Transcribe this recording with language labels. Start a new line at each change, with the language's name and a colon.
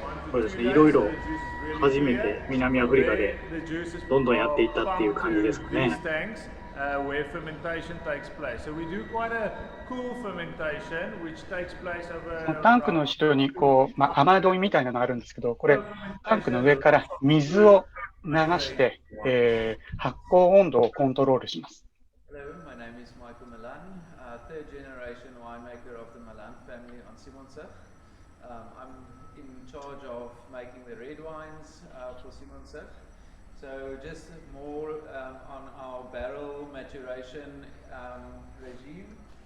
Japanese: そうですね、いろいろ初めて南アフリカでどんどんやっていったっていう感じですかね。
English: Where fermentation takes place. So we do quite a cool fermentation which takes place over
Japanese: タンクの後ろにこう、雨どいみたいなのがあるんですけど、これタンクの上から水を流して、発酵温度をコントロールします。
English: Hello, my name is Michael Milan, third generation winemaker of the Milan family on Simonsach. I'm in charge of making the red wines for Simonsach. So just more on our barrel maturation regime.